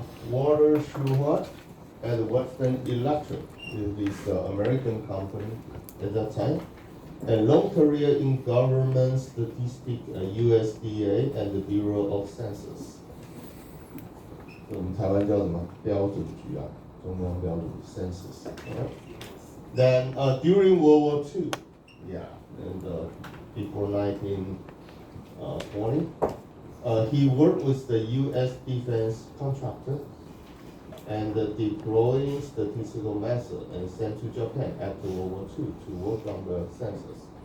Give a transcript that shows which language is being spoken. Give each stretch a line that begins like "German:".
English: Walter Schubert at Western Electric, this American company at that time. And long career in government statistics, USDA and the Bureau of Census.
Chinese: 我们台湾叫什么标准局啊？中央标准 Census.
English: Then during World War II, yeah, and before 1920, he worked with the U.S. defense contractor and deploying statistical method and sent to Japan after World War II to work on the census.